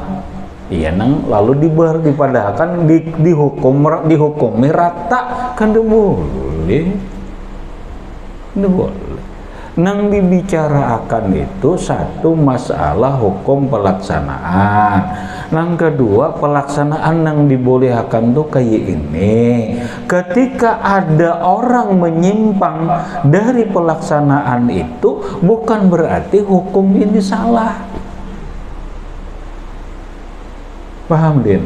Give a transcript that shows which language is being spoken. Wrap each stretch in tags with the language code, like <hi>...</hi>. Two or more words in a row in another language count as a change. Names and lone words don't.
<bjn>Iya nang lalu dipadahkan dihukumi rata kan boleh.</bjn> <id>Nang dibicarakan itu satu masalah hukum pelaksanaan, nang kedua pelaksanaan yang dibolehkan tuh kayak ini. Ketika ada orang menyimpang dari pelaksanaan itu bukan berarti hukum ini salah. Paham Din?</id>